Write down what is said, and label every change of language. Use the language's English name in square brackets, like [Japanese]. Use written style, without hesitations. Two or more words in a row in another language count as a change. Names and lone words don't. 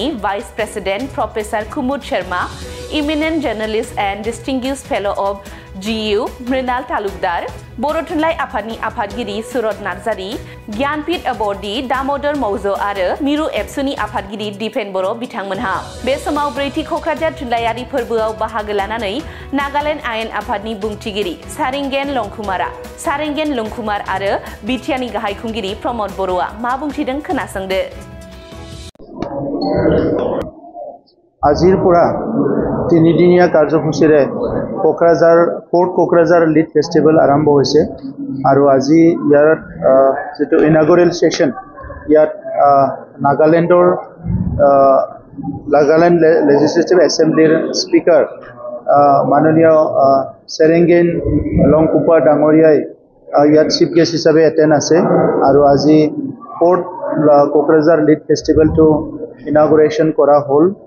[English] Vice President Professor [Bodo] कुमुद शर्मा [English] Eminent Journalist and Distinguished Fellow of GU [Bodo] मृणाल तालुकदार बर' थुनलाइ आफादनि आफादगिरि सुरत नार्जारी ज्ञानपीठ एवार्डी दामोदर मौजो आरो मिरु एबसुनि आफादगिरि दिपेन बर' बिथांमोनहा बे समाव ब्रैथि क'क्राझार थुनलाइयारि फोरबोआव बाहागो लानानै नागालेण्ड आयेन आफादनि बुंथिगिरि सारिंगेन लंकुमार आरो बिटिआरनि गाहाय खुंगिरि प्रमद बर'आ मा बुंथिदों खोनासंदो [Assamese] আজিৰ পৰা তিনিদিনীয়া কাৰ্যসূচীৰে ফ'ৰ্ট কোকৰাঝাৰ লিড ফেষ্টিভেল আৰম্ভ হৈছে আৰু আজি ইয়াৰ যেটো [English] inaugural session [Assamese] ইয়াত নাগালেণ্ড লেজিসলেটিভ এছেম্বলিৰ স্পিকাৰ মাননীয় চেৰেংগেন লংকুপাৰ ডাঙৰীয়াই ইয়াত [English] chief guest [Assamese] হিচাপে এটেণ্ড আছে আৰু আজি ফ'ৰ্ট কোকৰাঝাৰ লিড ফেষ্টিভেলটো ইনাগুৰেশ্যন কৰা হ'ল